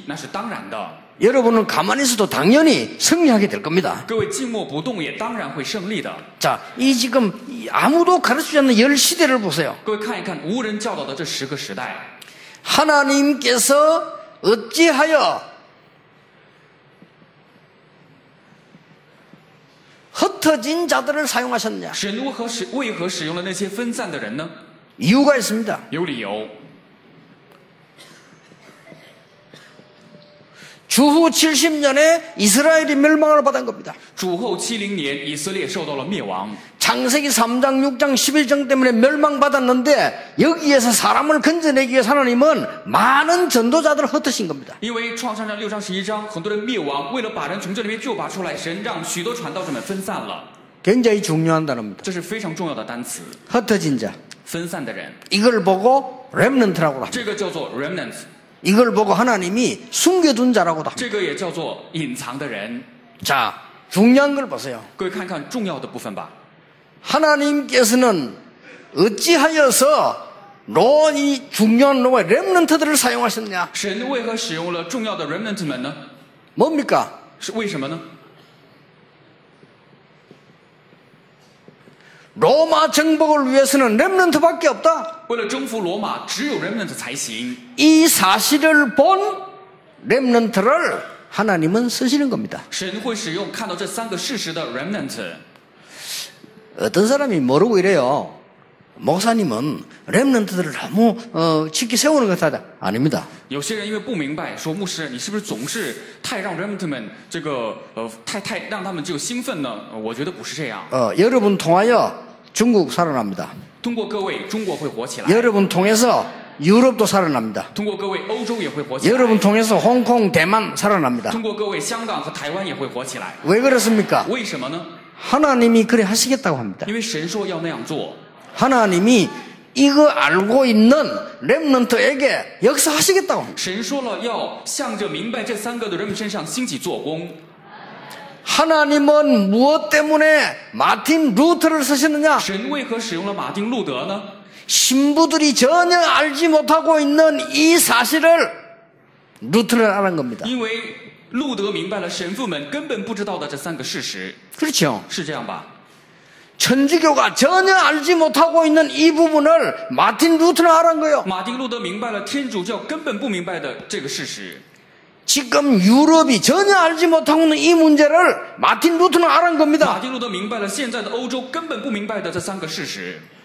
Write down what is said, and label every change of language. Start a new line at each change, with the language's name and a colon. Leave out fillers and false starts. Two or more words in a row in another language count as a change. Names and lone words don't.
Chinese: 在他们身上兴起来的并不是奇迹，那是当然的。
Korean: 여러분은 가만히 있어도 당연히 승리하게 될 겁니다.
Chinese: 各位静默不动也当然会胜利的。
Korean: 자, 이 지금 아무도 가르치지 않는 열 시대를 보세요.
Chinese: 各位看一看无人教导的这10个时代，
Korean: 하나님께서 어찌하여 흩어진 자들을 사용하셨냐?
Chinese: 神为何使用了那些分散的人呢？
Korean: 이유가 있습니다.
Chinese: 有理由。
Korean: 주후 70년에 이스라엘이 멸망을 받은 겁니다.
Chinese: 主后70年，以色列受到了灭亡。
Korean: 창세기 3장, 6장, 11장 때문에 멸망받았는데 여기에서 사람을 건져내기 위해서 하나님은 많은 전도자들을 흩으신 겁니다.
Chinese: 因为创世章6章11章，很多人灭亡，为了把人从这里面救拔出来，神让许多传道者们分散了。
Korean: 굉장히 중요한 단어입니다.
Chinese: 这是非常重要的单词，
Korean: 흩어진 자.
Chinese: 分散的人，
Korean: 이걸 보고 렘넌트라고 합니다.
Chinese: 这个叫做 remnants，
Korean: 이걸 보고 하나님이 숨겨둔 자라고도 합니다.
Chinese: 这个也叫做隐藏的人。
Korean: 자, 중요한 걸 보세요.
Chinese: 各位看看重要的部分吧。
Korean: 하나님께서는 어찌하여서 이 중요한 로마의 렘넌트들을 사용하셨냐?
Chinese: 神为何使用了重要的 remnant 们呢？
Korean: 뭡니까?
Chinese: 是为什么呢？
Korean: 로마 정복을 위해서는 렘넌트밖에 없다.
Chinese: 为了征服罗马，只有 remnant 才行。
Korean: 이 사실을 본 렘넌트를 하나님은 쓰시는 겁니다.
Chinese: 神会使用看到这3个事实的 remnant。
Korean: 어떤 사람이 모르고 이래요. 목사님은 렘넌트들을 너무 쉽게 세우는 것 같다. 아닙니다.
Chinese: 有些人因为不明白，说牧师，你是不是总是太让 remnant 们这个太让他们就兴奋呢？我觉得不是这样。
Korean: 여러분 통하여 중국 살아납니다.
Chinese: 通过各位，中国会火起来；
Korean: 여러분 통해서 유럽도 살아납니다.
Chinese: 通过各位，欧洲也会火起来；
Korean: 여러분 통해서 홍콩, 대만 살아납니다.
Chinese: 通过各位，香港和台湾也会火起来。
Korean: 왜 그렇습니까?
Chinese: 为什么呢？
Korean: 하나님이 그래 하시겠다고 합니다.
Chinese: 因为神说要那样做，
Korean: 하나님이 이거 알고 있는 렘넌트에게 역사하시겠다고 합니다.
Chinese: 神说了要向着明白这3个的人们身上兴起做工。
Korean: 하나님은 무엇 때문에 마틴 루터를 쓰셨느냐?
Chinese: 神为何使用了马丁路德呢？
Korean: 신부들이 전혀 알지 못하고 있는 이 사실을 루터는 알은 겁니다.
Chinese: 因为路德明白了神父们根本不知道的这3个事实，
Korean: 그렇죠.
Chinese: 是这样吧？
Korean: 천주교가 전혀 알지 못하고 있는 이 부분을 마틴 루터는 알은 거예요.
Chinese: 马丁路德明白了天主教根本不明白的这个事实。
Korean: 지금 유럽이 전혀 알지 못하고 있는 이 문제를 마틴 루터는 알은
Chinese: 马
Korean: 겁니다.
Chinese: 丁路德明白了现在的欧洲根本不明白的这3个事实。